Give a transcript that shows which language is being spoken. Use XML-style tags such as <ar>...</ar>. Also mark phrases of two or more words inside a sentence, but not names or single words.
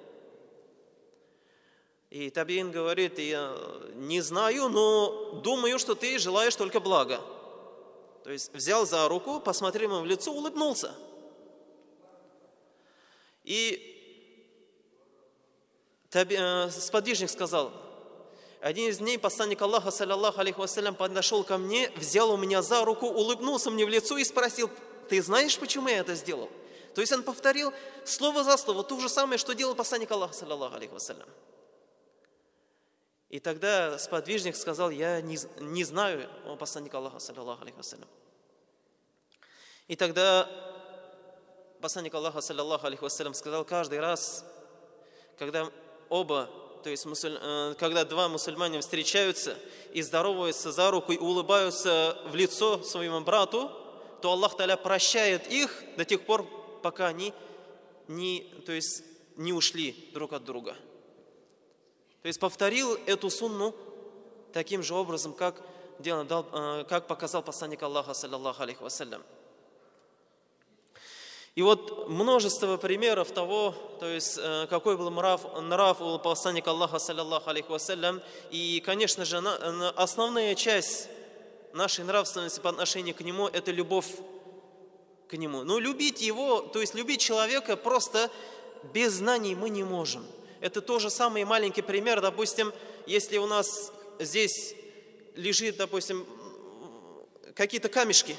<ru>И Табиин говорит: я не знаю, но думаю, что ты желаешь только блага. То есть взял за руку, посмотрел ему в лицо, улыбнулся. И сподвижник сказал: один из дней посланник Аллаха,</ru> <ar>صلى الله عليه وسلم,</ar> <ru>подошел ко мне, взял у меня за руку, улыбнулся мне в лицо и спросил: ты знаешь, почему я это сделал? То есть он повторил слово за слово то же самое, что делал посланник Аллаха,</ru> <ar>صلى الله عليه وسلم.</ar> <ru>И тогда сподвижник сказал: я не знаю, о посланник Аллаха,</ru> <ar>صلى الله عليه وسلم.</ar> <ru>И тогда посланник Аллаха,</ru> <ar>صلى الله عليه وسلم,</ar> <ru>сказал: каждый раз, когда когда два мусульманина встречаются и здороваются за руку и улыбаются в лицо своему брату, то Аллах Та'аля прощает их до тех пор, пока они не ушли друг от друга. То есть повторил эту сунну таким же образом, как показал посланник Аллаха,</ru> <ar>صلى الله عليه وسلم.</ar> <ru>И вот множество примеров того, то есть какой был нрав у посланника Аллаха,</ru> <ar>صلى الله عليه وسلم.</ar> <ru>И, конечно же, основная часть нашей нравственности по отношению к нему – это любовь к нему. Но любить его, то есть любить человека просто без знаний мы не можем. Это тоже самый маленький пример. Допустим, если у нас здесь лежит, допустим, какие-то камешки.</ru>